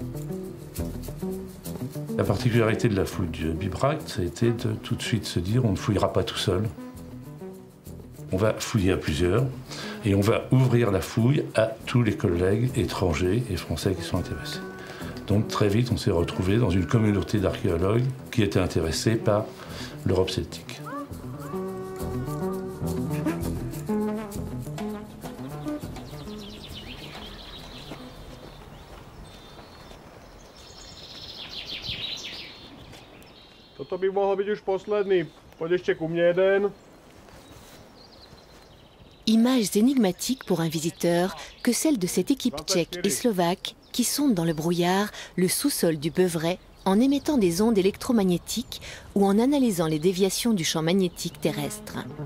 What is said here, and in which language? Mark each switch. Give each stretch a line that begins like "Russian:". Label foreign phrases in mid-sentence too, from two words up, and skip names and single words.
French: La particularité de la fouille du Bibracte, ça a été de tout de suite se dire on ne fouillera pas tout seul. On va fouiller à plusieurs et on va ouvrir la fouille à tous les collègues étrangers et français qui sont intéressés. Donc très vite, on s'est retrouvé dans une communauté d'archéologues qui étaient intéressés par l'Europe celtique.
Czech: Toto by mohl být už poslední. Pojď ještě ku mně jeden.
French: Images énigmatiques pour un visiteur que celles de cette équipe tchèque et slovaque qui sondent dans le brouillard le sous-sol du Beuvray en émettant des ondes électromagnétiques ou en analysant les déviations du champ magnétique terrestre.